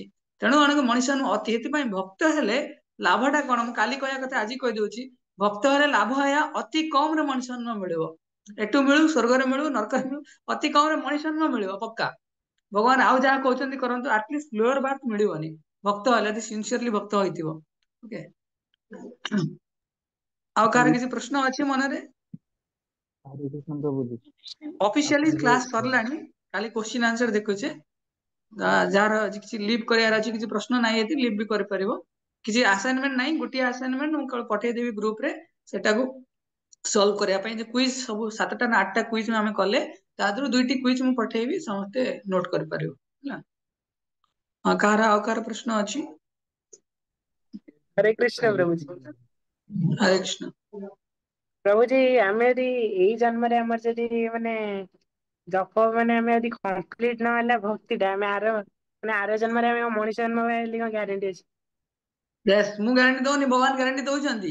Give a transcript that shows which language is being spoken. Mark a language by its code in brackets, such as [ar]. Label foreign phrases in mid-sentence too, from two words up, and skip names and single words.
[or] ତେଣୁ ଅନେକ ମଣିଷ ଅତି, ସେଥିପାଇଁ ଭକ୍ତ ହେଲେ ଲାଭଟା କଣ, ମୁଁ କାଲି କହିବା କଥା ଆଜି କହିଦଉଛି, ଭକ୍ତ ହେଲେ ଲାଭ ଏହା ଅତି କମ ରେ ମଣିଷ ଜନ୍ମ ମିଳିବ। ଏଠୁ ମିଳୁ ସ୍ୱର୍ଗରେ ମିଳୁ ନରକରେ ମିଳୁ, ଅତି କମ ରେ ମଣିଷ ଜନ୍ମ ମିଳିବ ପକ୍କା। ଭଗବାନ ଆଉ ଯାହା କହୁଛନ୍ତି କରନ୍ତୁ, ଆଟଲିଷ୍ଟ [en] lower birth [or] ମିଳିବନି ଭକ୍ତ ହେଲେ, ଯଦି ସିନସିୟରଲି ଭକ୍ତ ହେଇଥିବ। ଓକେ, ଆଉ କାହାର କିଛି ପ୍ରଶ୍ନ ଅଛି ମନରେ? [hi] हरे कृष्ण प्रभु जी। [or] ଅଫିସିଆଲି ଆପଣ କ୍ଲାସ ଯୋଉ ସରିଲାଣି, ଖାଲି [en] question answer [or] ଦେଖୁଛେ। ଯାହାର କିଛି ଲିଭ୍ କରିବାର ଅଛି, କିଛି ପ୍ରଶ୍ନ ନାହିଁ ଯଦି ଲିଭ୍ ବି କରିପାରିବ। କିଛି ଆସାଇନମେଣ୍ଟ ନାହିଁ, ଗୋଟିଏ ଆସାଇନମେଣ୍ଟ ମୁଁ ପଠେଇଦେବି ଗ୍ରୁପରେ, ସେଟାକୁ ସଲ୍ଭ କରିବା ପାଇଁ। ଯେ କୁଇଜ ସବୁ 7ଟା ନା 8ଟା କୁଇଜ ଆମେ କଲେ, ତା ଦେହରୁ 2ଟି କୁଇଜ ମୁଁ ପଠେଇବି, ସମସ୍ତେ ନୋଟ କରିପାରିବ ହେଲା। ହଁ, ଆଉ କାହାର ପ୍ରଶ୍ନ ଅଛି? [hi] हरे कृष्ण हरे प्रभु जी। कृष्ण [or] ହରେ କୃଷ୍ଣ। [hi] प्रभु जी [or] ଆମେ ଯଦି ଏଇ ଜନ୍ମରେ ଆମର ଯଦି ମାନେ ଜପ ମାନେ ଆମେ ଯଦି କମ୍ପ୍ଲିଟ ନହେଲା ଭକ୍ତି ଟା, ଆମେ ଆର ଜନ୍ମରେ ଆମେ ମଣିଷ ଜନ୍ମ ବୋଲି କଣ ଗ୍ୟାରେଣ୍ଟି ଅଛି? ୟେସ୍, ମୁଁ ଗ୍ୟାରେଣ୍ଟି ଦଉନି, ଭଗବାନ ଗ୍ୟାରେଣ୍ଟି ଦଉଛନ୍ତି।